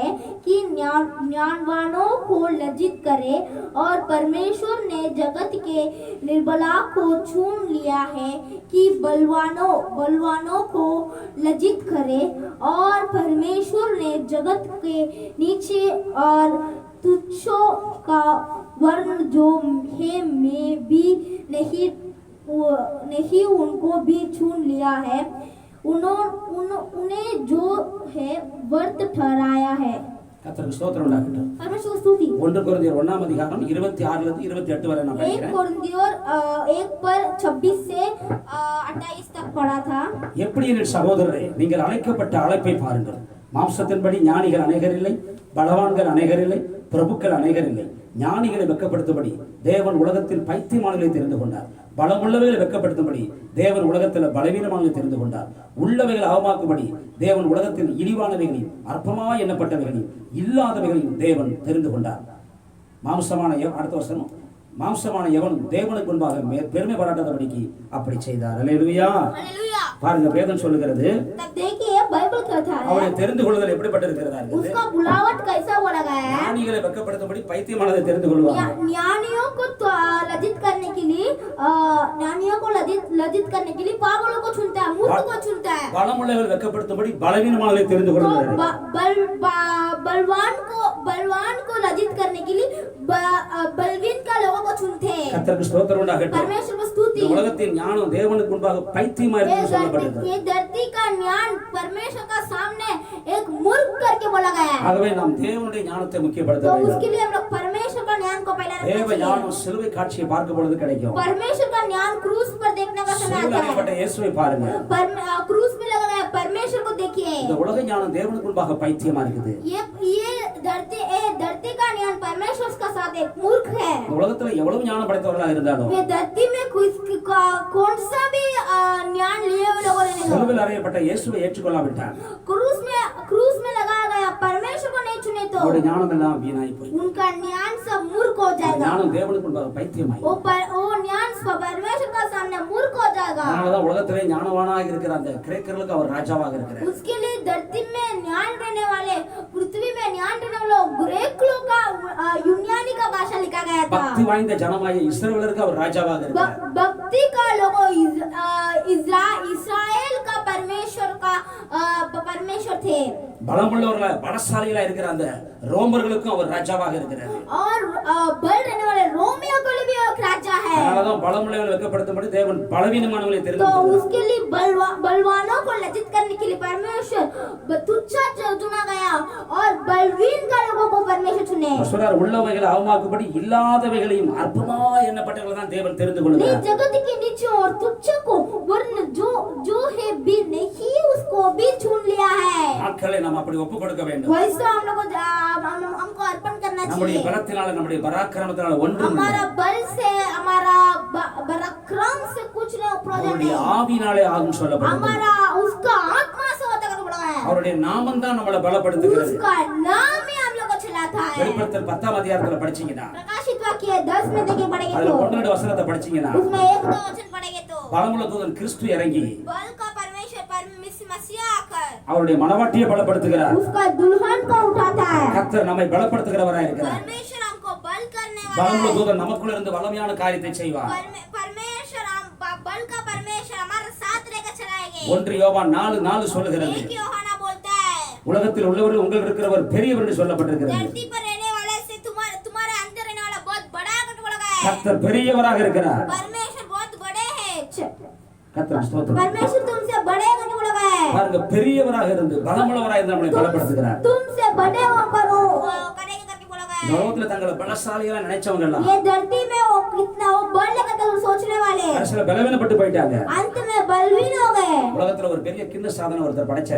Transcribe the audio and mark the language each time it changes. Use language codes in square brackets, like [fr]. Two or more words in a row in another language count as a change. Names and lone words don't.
[hi] कि ज्ञानवानों को लज्जित करे, और परमेश्वर ने जगत के निर्बला को चुन लिया है कि बलवानों को लज्जित करे, और परमेश्वर ने जगत के नीचे और तुच्छों का वर्ण जो है में भी नहीं उनको भी चुन लिया है, उन्हें जो है वर्त ठहराया है। [ta] கர்த்தருக்கு ஸ்தோத்திரம் உண்டாகட்டும். [hi] परमेश्वर को स्तुति। [ta] 1 கொரிந்தியர் 1ஆம் அதிகாரம் 26ல இருந்து 28 வரை நான் 1 படிக்கிறேன். [hi] कोरिन्थियर 1 पर 26 से 28 तक पढ़ा था। [ta] எப்படி என் சகோதரரே, நீங்கள் அழைக்கப்பட்ட அழைப்பை பாருங்கள். மாம்சத்தின்படி ஞானிகள் அநேகர் இல்லை, பலவான்கள் அநேகர் இல்லை, பிரபுக்கள் அநேகர் இல்லை. ஞானிகளை வெட்கப்படுத்தும்படி தேவன் உலகத்தில் பைத்தியமானவர்களை தெரிந்து கொண்டார். பலமுள்ளவைகளை வெட்கப்படுத்தும்படி தேவன் உலகத்தில் பலவீனமானவர்களை தெரிந்து கொண்டார். உள்ளவைகளை அவமாக்கும்படி தேவன் உலகத்தில் இழிவானவைகளையும் அற்பமாய் எண்ணப்பட்டவைகளையும் இல்லாதவைகளையும் தேவன் தெரிந்து கொண்டார். அடுத்த வசனம், மாம்சமான எவனும் தேவனுக்கு முன்பாக பெருமை பாராட்டாதபடிக்கு அப்படி செய்தார். அல்லேலூயா. பாருங்க, வேதம் சொல்லுகிறது, [hi] तब देखिए बाइबल कहता है [ta] அவரை தெரிந்து கொள்ளுதல் எப்படிப்பட்டிருக்கிறதா இருக்குது. [hi] उसका बुलावट कैसा बोला गया है। [ta] ஞானிகளை வெட்கப்படுத்தும்படி பைத்தியமானதை தெரிந்து கொள்வாங்க. [hi] ज्ञानियों को लज्जित करने के लिए लज्जित करने के लिए पागलों को चुनता है, मूर्ख को चुनता है। [ta] பலமுள்ளவர்கள் வெட்கப்படுத்தும்படி பலவீனமானதை தெரிந்து கொள்கிறார். [hi] बलवान को लज्जित करने के लिए बलवीन का लोगों को चुनते हैं। [ta] கர்த்தருக்கு ஸ்தோத்திரம் உண்டாகட்டும். [hi] परमेश्वर को स्तुति। [ta] இந்த உலகத்தின் ஞானம் தேவனுக்கு முன்பாக பைத்தியமா இருக்குன்னு சொல்லப்படுகிறது. [hi] ये धरती का ज्ञान परमेश्वर का सामने एक मूर्ख करके बोला गया है। [ta] ஆகவே நாம் தேவனுடைய ஞானத்தை முக்கியப்படுத்த [hi] तो [ta] வேண்டும். [hi] उसके लिए हम लोग परमेश्वर का ज्ञान को पहले रखना [ta] தேவ [hi] चाहिए। [ta] ஞானம் சிலுவை காட்சியை பார்க்கும் பொழுது கிடைக்கும். [hi] परमेश्वर का ज्ञान क्रूस पर देखने का समय [ta] சிலுவையில் [hi] आता [ta] அறையப்பட்ட [hi] है। [ta] இயேசுவை பாருங்க. [hi] क्रूस में लगा है, परमेश्वर को देखिए। [ta] இந்த உலக ஞானம் தேவனுக்கு முன்பாக பைத்தியமா இருக்குது. [hi] ये धरती का ज्ञान परमेश्वर का साथ एक मूर्ख है। [ta] இந்த உலகத்துல எவ்வளவு ஞானம் படைத்தவர்களாக இருந்தாலும் [hi] वे धरती में कौन सा भी ज्ञान लिए हुए लोगों ने [ta] சிலுவையில் அறையப்பட்ட இயேசுவை ஏற்றுக்கொள்ளாவிட்டால் [hi] क्रूस में लगाया गया परमेश्वर को नहीं चुने तो [ta] அவருடைய ஞானம் எல்லாம் வீணாய் போய் [hi] उनका ज्ञान सब मूर्ख हो जाएगा। [ta] ஞானம் தேவனுக்கு முன்பாக பைத்தியமாய் [hi] वो ज्ञान परमेश्वर का सामने मूर्ख हो जाएगा। [ta] அதனாலதான் உலகத்திலே ஞானவானாக இருக்கிற அந்த கிரேக்கர்களுக்கு அவர் ராஜாவாக இருக்கிறார். [hi] उसके लिए धरती में ज्ञान रहने वाले, पृथ्वी में ज्ञान रहने वाले ग्रीक लोग का यूनानी का भाषा लिखा गया था। [ta] பக்தி வாய்ந்த ஜனமாய இஸ்ரவேலருக்கு அவர் ராஜாவாக இருக்கிறார். [hi] भक्ति का लोगों इस्राएल का परमेश्वर थे [ta] பலமுள்ளவர்களா பலசாலிகளா இருக்கிற அந்த ரோமர்களுக்கும் அவர் ராஜாவாக இருக்கிறார். [hi] और बल रहने वाले रोमियो के लिए भी एक राजा है। [ta] அதனாலதான் பலமுள்ளவர்களை வெட்கப்படுத்தும்படி தேவன் பலவீனமானவர்களை தெரிந்து [hi] तो [ta] கொண்டார். [hi] उसके लिए बलवानों को लज्जित करने के लिए परमेश्वर तुच्छा चुना गया और बलवीन का लोगों को परमेश्वर चुने। [ta] சொல்றார் உள்ளவைகளை அவமாக்கும்படி இல்லாதவைகளையும் அற்பமா எண்ணப்பட்டவர்களை தான் தேவன் தெரிந்து கொள்கிறார். [hi] जगत के नीचे और तुच्छ को वरन जो है भी नहीं उसको भी चुन लिया है। [ta] ஆட்களை நாம் அப்படி ஒப்பு கொடுக்க வேண்டும். [hi] वैसा हम लोग हमको अर्पण करना [ta] நம்முடைய [hi] चाहिए। [ta] பலத்தினால நம்முடைய பராக்கிரமத்தினால ஒன்றும் இல்லை. [hi] हमारा बल से हमारा पराक्रम से कुछ नहीं प्रयोजन [ta] அவருடைய [hi] नहीं। [ta] ஆவியினாலே ஆகும் சொல்லப்படுகிறது. [hi] हमारा उसका आत्मा से होता कर पड़ा है। [ta] அவருடைய நாமம் தான் நம்மளை பலப்படுத்துகிறது. [hi] उसका नाम ही हम लोग को चलाता है। [ta] வெளிப்படுத்தல் 10ஆம் அதிகாரத்துல படிச்சீங்கன்னா [hi] प्रकाशित वाक्य 10 में देखे पढ़ेंगे [ta] அதுல [hi] तो [ta] 1-2 வசனத்தை படிச்சீங்கன்னா [hi] उसमें 1-2 वचन पढ़ेंगे तो [ta] பலமுள்ள தூதன் கிறிஸ்து இறங்கி [hi] बल का परमेश्वर मसीह आकर [ta] அவருடைய மனவாட்டியை பலப்படுத்துகிறார். [hi] उसका दुल्हन को उठाता है। [ta] கர்த்தர் நம்மை பலப்படுத்துகிறவராய் இருக்கிறார். [hi] परमेश्वर हमको बल करने वाला [ta] பலமுள்ள [hi] है। [ta] தூதன் நமக்குள்ள இருந்து வல்லமையான காரியத்தை செய்வார். [hi] परमेश्वर हम बल का परमेश्वर हमारे साथ लेकर चलाएंगे। [ta] 1 யோவான் 4:4 சொல்லுகிறது. [hi] एक यूहन्ना बोलता है [ta] உலகத்தில் உள்ளவர் உங்கள் இருக்கிறவர் பெரியவர் என்று சொல்லப்பட்டிருக்கிறது. [hi] धरती पर रहने वाले से तुम्हारे अंदर रहने वाला बहुत बड़ा करके बोला गया है। [ta] கர்த்தர் பெரியவராக இருக்கிறார். [hi] परमेश्वर बहुत बड़े हैं। [ta] கர்த்தர் ஸ்தோத்திரம். [hi] परमेश्वर तुमसे बड़े करके बोला गया है। [ta] பாருங்க பெரியவராக இருந்து பலமுள்ளவராக இருந்து நம்மை பலப்படுத்துகிறார். [hi] तुमसे बड़े होकर वो करेंगे करके बोला गया है। [ta] லோகத்துல தங்களை பலசாலிகளா நினைச்சவங்க எல்லாம் [hi] ये धरती में वो कितना वो बल लेकर सोचने वाले [ta] அரசியல பலவீனப்பட்டு போயிட்டாங்க. [hi] अंत में बलवीन हो गए। [ta] உலகத்துல ஒரு பெரிய கிண்ண சாதனை ஒருத்தர் படைச்சாரு.